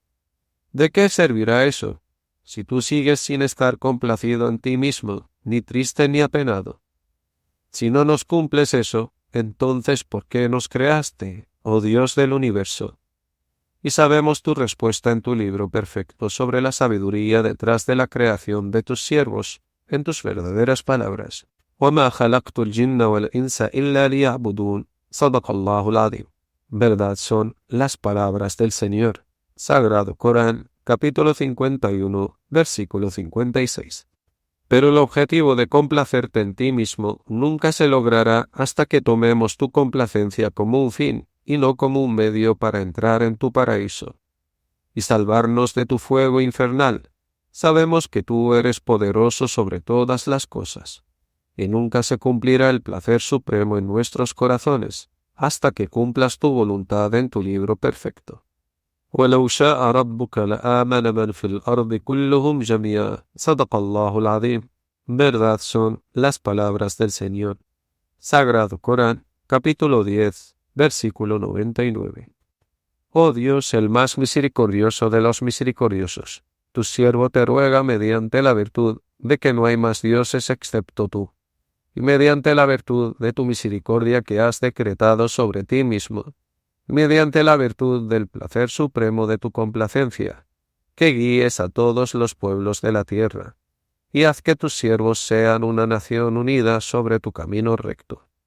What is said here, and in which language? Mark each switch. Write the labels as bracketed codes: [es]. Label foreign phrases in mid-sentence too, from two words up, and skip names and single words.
[es] ¿De qué servirá eso, si tú sigues sin estar complacido en ti mismo, ni triste ni apenado? Si no nos cumples eso, entonces ¿por qué nos creaste, oh Dios del universo? Y sabemos tu respuesta en tu libro perfecto sobre la sabiduría detrás de la creación de tus siervos, en tus verdaderas palabras. [ar] وَمَا خَلَقْتُ الْجِنَّ وَالْإِنسَ إِلَّا لِيَعْبُدُونَ. صدق الله العظيم. [es] Verdad son las palabras del Señor. Sagrado Corán, capítulo 51, versículo 56. Pero el objetivo de complacerte en ti mismo nunca se logrará hasta que tomemos tu complacencia como un fin y no como un medio para entrar en tu paraíso y salvarnos de tu fuego infernal. Sabemos que tú eres poderoso sobre todas las cosas, y nunca se cumplirá el placer supremo en nuestros corazones hasta que cumplas tu voluntad en tu libro perfecto. [ar] وَلَوْ شَاءَ رَبُّكَ لَآمَنَ مَنْ فِي الْأَرْضِ كُلُّهُمْ جَمِيعًا. صدق الله العظيم. [es] Verdad son las palabras del Señor. Sagrado Corán, capítulo 10, versículo 99. Oh Dios, el más misericordioso de los misericordiosos, tu siervo te ruega mediante la virtud de que no hay más dioses excepto tú, y mediante la virtud de tu misericordia que has decretado sobre ti mismo, mediante la virtud del placer supremo de tu complacencia, que guíes a todos los pueblos de la tierra, y haz que tus siervos sean una nación unida sobre tu camino recto.